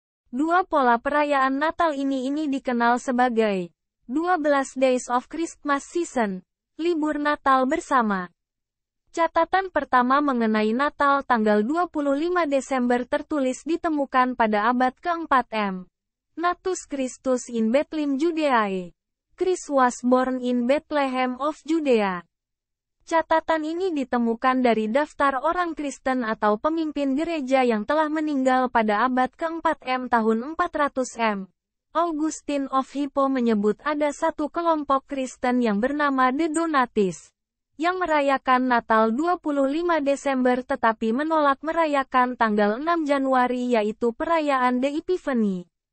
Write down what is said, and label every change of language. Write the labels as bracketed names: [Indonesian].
[Indonesian] Dua pola perayaan Natal ini dikenal sebagai 12 Days of Christmas Season, libur Natal bersama. Catatan pertama mengenai Natal tanggal 25 Desember tertulis ditemukan pada abad keempat M. [Latin] Natus Christus in Bethlehem Judeae. [English] Christ was born in Bethlehem of Judea. [Indonesian] Catatan ini ditemukan dari daftar orang Kristen atau pemimpin gereja yang telah meninggal pada abad keempat M tahun 400 M. Augustine of Hippo menyebut ada satu kelompok Kristen yang bernama The Donatis, yang merayakan Natal 25 Desember tetapi menolak merayakan tanggal 6 Januari yaitu perayaan The Epiphany.